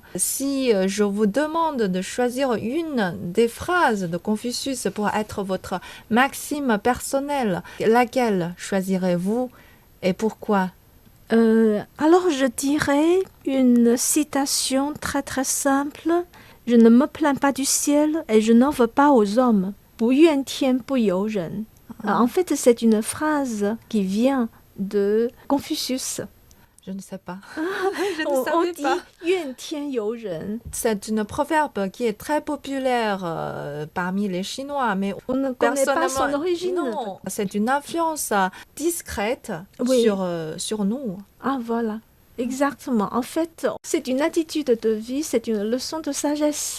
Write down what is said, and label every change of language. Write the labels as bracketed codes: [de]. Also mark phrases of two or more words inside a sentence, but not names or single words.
[fr] Si je vous demande de choisir une des phrases de Confucius pour être votre maxime personnelle, laquelle choisirez-vous et pourquoi? Alors je dirais une citation très très simple. Je ne me plains pas du ciel et je n'en veux pas aux hommes. [zh] 不怨天不尤人. [fr] En fait, c'est une phrase qui vient de Confucius. Je ne sais pas. On dit [zh] 怨天尤人. [fr] C'est une proverbe qui est très populaire parmi les Chinois, mais on ne connaît pas son origine. Non, c'est une influence discrète sur nous. Ah voilà, exactement. En fait, c'est une attitude de vie, c'est une leçon de sagesse.